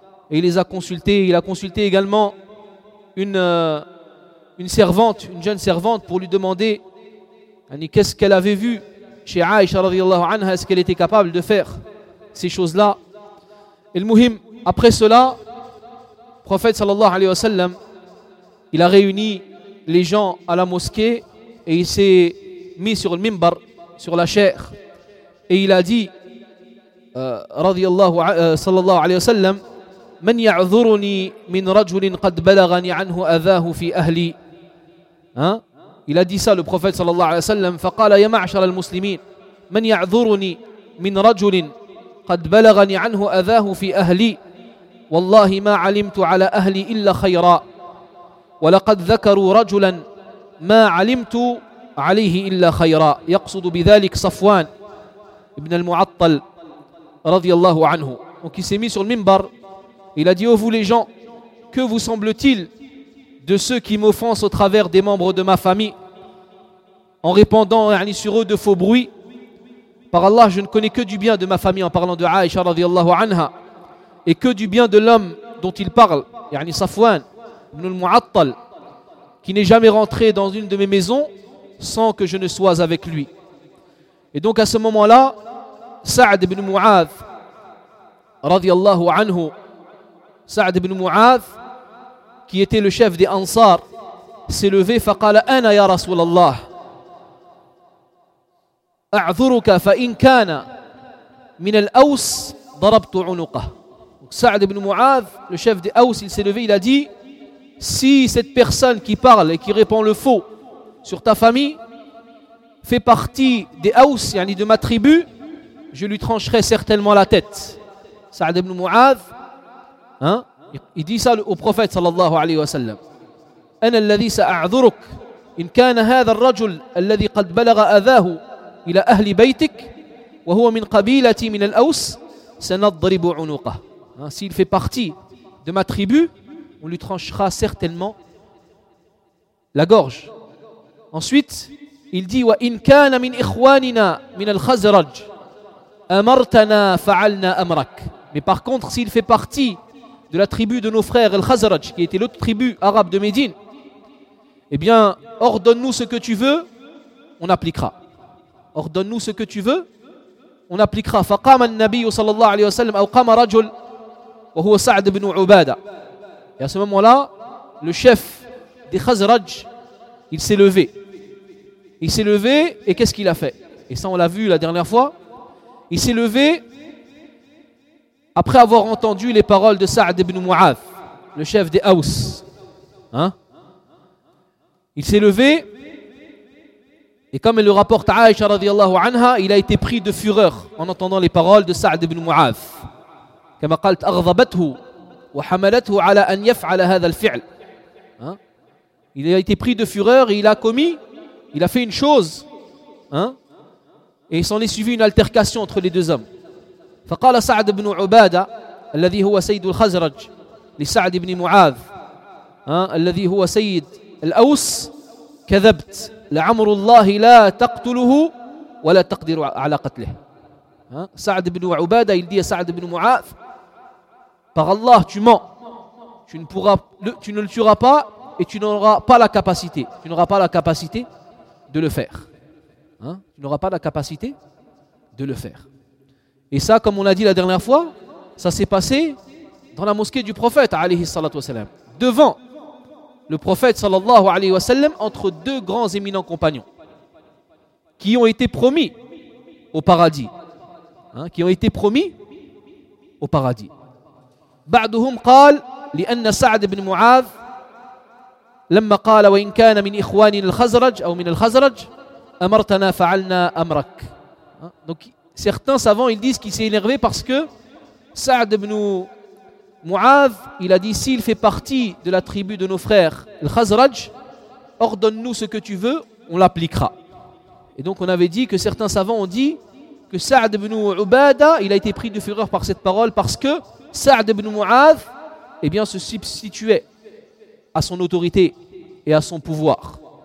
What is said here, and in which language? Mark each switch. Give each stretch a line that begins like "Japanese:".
French: Et il les a consultés, il a consulté également une jeune servante, pour lui demander qu'est-ce qu'elle avait vu chez Aïcha radiallahu anha, est-ce qu'elle était capable de faire ces choses-là. Et le muhim, après cela, le prophète sallallahu alayhi wa sallam, il a réuni les gens à la mosquée, et il s'est mis sur le mimbar, sur la chair, et il a dit
Arabic: رضي الله صلى الله عليه وسلم: من يعذرني من رجل قد بلغني عنه أذاه في أهلي؟ إلى ديسا للبروفيت صلى الله عليه وسلم، فقال: يا معشر المسلمين، من يعذرني من رجل قد بلغني عنه أذاه في أهلي؟ والله ما علمت على أهلي إلا خيرا، ولقد ذكروا رجلا ما علمت عليه إلا خيرا. يقصد بذلك صفوان ابن المعطل رضي الله عنه.
French: Donc il s'est mis sur le minbar, il a dit: oh vous les gens, que vous semble-t-il de ceux qui m'offensent au travers des membres de ma famille en répandant sur eux de faux bruits? Par Allah, je ne connais que du bien de ma famille, en parlant de Aïcha radiallahu anha, et que du bien de l'homme dont il parle, yani Safwan ibn al-Mu'attal, qui n'est jamais rentré dans une de mes maisons sans que je ne sois avec lui. Et donc à ce moment-là, Sa'd ibn Mu'adh radiallahu anhu, Sa'd ibn Mu'adh, qui était le chef des Ansar, s'est levé.
Arabic: فقال: أنا يا رسول الله أعذرك فإن كان من الأوس ضربت عنقه.
French: Sa'd ibn Mu'adh, le chef des Aus, il s'est levé, il a dit: si cette personne qui parle et qui répand le faux sur ta famille fait partie des Aus, yani de ma tribu, je lui trancherai certainement la tête. Sa'd ibn Mu'adh, il dit ça au prophète sallallahu alayhi wa sallam:
Arabic: أنا الذي سأعذرك إن كان هذا الرجل الذي قد بلغ أذاه إلى أهل بيتك وهو من قبيلتي من الأوس سنضرب عنقه.
French: S'il fait partie de ma tribu, on lui tranchera certainement la gorge. Ensuite, il dit:
Arabic: وإن كان من إخواننا من الخزرج أمرتنا فعلنا أمرك.
French: Mais par contre, s'il fait partie de la tribu de nos frères, Al-Khazraj, qui était l'autre tribu arabe de Médine, eh bien, ordonne-nous ce que tu veux, on appliquera. Ordonne-nous ce que tu veux, on appliquera.
Arabic: فقام النبي صلى الله عليه وسلم أو قام رجل وهو سعد بن عبادة.
French: Et à ce moment-là, le chef des Khazraj, il s'est levé. Il s'est levé, et qu'est-ce qu'il a fait? Et ça, on l'a vu la dernière fois. Il s'est levé après avoir entendu les paroles de Sa'd ibn Mu'adh, le chef des Aus. Il s'est levé, et comme le rapporte Aïcha radiallahu anha, il a été pris de fureur en entendant les paroles de Sa'd ibn Mu'adh.
Arabic: كما قالت أغضبته وحملته على أن يفعل هذا الفعل.
French: Il a été pris de fureur et il a fait une chose, et il s'en est suivi une altercation entre les deux hommes.
Arabic: فقال سعد بن عبادة الذي هو سيد الخزرج لسعد بن معاذ الذي هو سيد الأوس: كذبت لعمر الله لا تقتله ولا تقدر على قتله.
French: سعد بن عبادة il dit à سعد بن معاذ: par Allah, tu mens, tu ne le tueras pas et tu n'auras pas la capacité, tu n'auras pas la capacité de le faire. Tu n'auras pas la capacité de le faire. Et ça, comme on l'a dit la dernière fois, ça s'est passé dans la mosquée du prophète, alayhi salatu wasalam, devant le prophète, sallallahu alayhi wa sallam, entre deux grands éminents compagnons qui ont été promis au paradis. Qui ont été promis au paradis.
Arabic: بعضهم قال لأن سعد بن معاذ لما قال وإن كان من إخواننا الخزرج أو من الخزرج أمرتنا فعلنا أمرك.
French: Donc certains savants ils disent qu'il s'est énervé parce que Sa'd ibn Mu'adh il a dit: s'il fait partie de la tribu de nos frères le Khazraj, ordonne-nous ce que tu veux, on l'appliquera. Et donc on avait dit que certains savants ont dit que Sa'd ibn Ubada il a été pris de fureur par cette parole parce que Sa'd ibn Mu'adh, eh bien, se substituait à son autorité et à son pouvoir.